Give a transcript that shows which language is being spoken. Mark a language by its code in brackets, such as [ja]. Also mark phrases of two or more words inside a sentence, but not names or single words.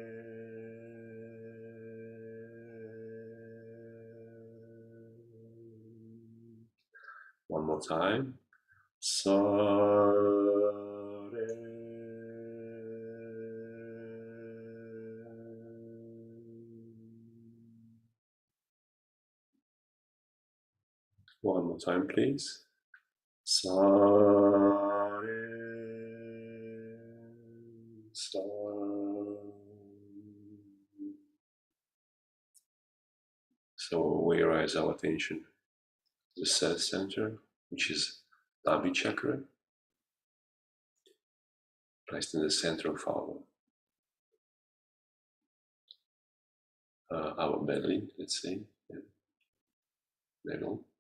[en] One more time. Sa, Re. One more time, please. Sa, Re. Sa. So we raise our attention to the third center, which is Nabi chakra, placed in the center of our belly, let's say, middle.